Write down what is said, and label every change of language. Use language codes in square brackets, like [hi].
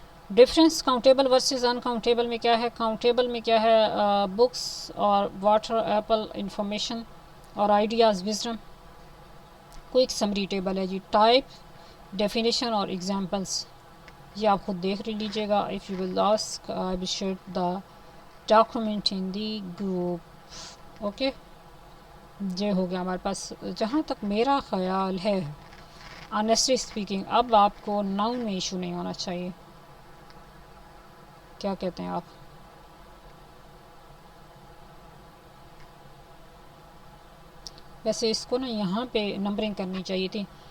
[ur] Difference countable versus uncountable میں کیا ہے؟ کاؤنٹیبل میں کیا ہے؟ بکس اور واٹر, ایپل, انفارمیشن اور ideas, wisdom. Quick summary table ہے جی. ٹائپ, ڈیفینیشن اور ایگزامپلس, یہ آپ خود دیکھ لیجیے گا. [en] If you will ask I will share the document in the group. [ur] Okay, یہ ہو گیا ہمارے پاس. جہاں تک میرا خیال ہے, [en] honestly speaking, [ur] اب آپ کو ناؤن میں ایشو نہیں ہونا چاہیے. کیا کہتے ہیں آپ؟ ویسے اس کو نا یہاں پہ نمبرنگ کرنی چاہیے تھی.